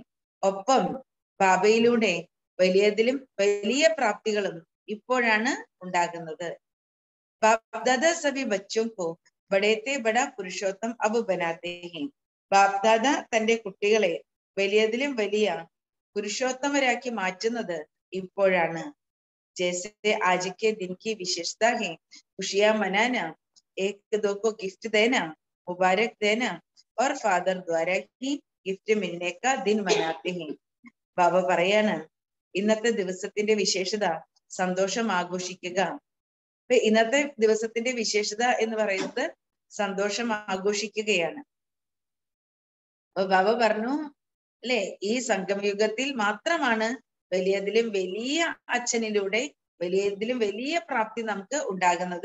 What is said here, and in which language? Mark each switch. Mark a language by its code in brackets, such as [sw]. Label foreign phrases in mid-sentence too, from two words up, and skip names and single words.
[ml] ഒപ്പം ബാബയിലൂടെ വലിയതിലും വലിയ പ്രാപ്തികളും ഇപ്പോഴാണ് ഉണ്ടാകുന്നത്. [hi] बाप दादा सभी बच्चों को बड़े ते बड़ा पुरुषोत्तम अब बनाते हैं. [ml] ബാപ് ദാദ തന്റെ കുട്ടികളെ വലിയതിലും വലിയ പുരുഷോത്തമരാക്കി മാറ്റുന്നത് ഇപ്പോഴാണ്. [hi] जैसे आज के दिन की विशेषता है खुशियां मनाना, एक दो को गिफ्ट देना, मुबारक देना और फादर द्वारा ही गिफ्ट मिलने का दिन मनाते हैं. [ml] ബാബ പറയാണ് ഇന്നത്തെ ദിവസത്തിന്റെ വിശേഷത സന്തോഷം ആഘോഷിക്കുക. ഇന്നത്തെ ദിവസത്തിന്റെ വിശേഷത എന്ന് പറയുന്നത് സന്തോഷം ആഘോഷിക്കുകയാണ്. അപ്പൊ ബാബ പറഞ്ഞു അല്ലെ, ഈ സംഗമയുഗത്തിൽ മാത്രമാണ് വലിയതിലും വലിയ അച്ഛനിലൂടെ വലിയതിലും വലിയ പ്രാപ്തി നമുക്ക് ഉണ്ടാകുന്നത്.